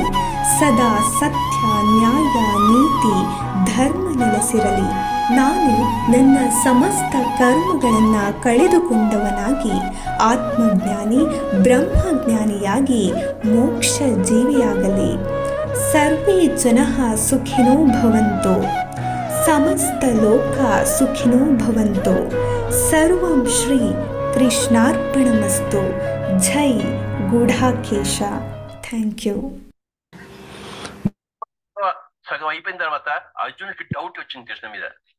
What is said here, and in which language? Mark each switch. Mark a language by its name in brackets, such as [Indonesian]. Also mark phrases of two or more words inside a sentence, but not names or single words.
[Kannada] ಸದಾ ಸತ್ಯ ನ್ಯಾಯ ನೀತಿ ಧರ್ಮ ನೆಲೆಸಿರಲಿ. ನಾನು ನನ್ನ ಸಮಸ್ತ ಕರ್ಮಗಳನ್ನು ಕಳೆದುಕೊಂಡವನಾಗಿ ಆತ್ಮಜ್ಞಾನಿ ಬ್ರಹ್ಮಜ್ಞಾನಿಯಾಗಿ ಮೋಕ್ಷ ಜೀವಿಯಾಗಲಿ. [Sanskrit] ಸರ್ವೇ ಜನಃ ಸುಖಿನೋ ಭವಂತು. ಸಮಸ್ತ ಲೋಕ ಸುಖಿನೋ ಭವಂತು. ಸರ್ವಂ ಶ್ರೀ కృష్ణార్పణమస్తు. [Telugu] జై గుడాకేశ. [English] thank you. [Telugu] సగం అయిపోయిన తర్వాత అర్జునుడికి డౌట్ వచ్చింది కృష్ణ మీద.